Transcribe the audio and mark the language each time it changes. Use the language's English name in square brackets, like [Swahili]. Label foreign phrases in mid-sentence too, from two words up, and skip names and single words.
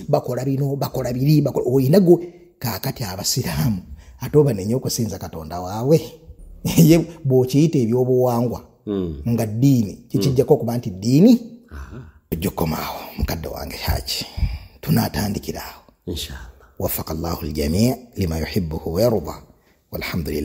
[Ganda] bakola bino bakola biri oyina gwe kaakati Abasiraamu ate obanenye okusinza Katonda waabwe ye bw'okiyita ebyobuwangwa nga ddiini kikijjako okuba nti ddiini ojja kukomaawo mukadde wange Haji tunaatandikiraawo [Arabic] إن شاء الله وفقك الله الجميع لما يحبه ويرضى والحمد لله.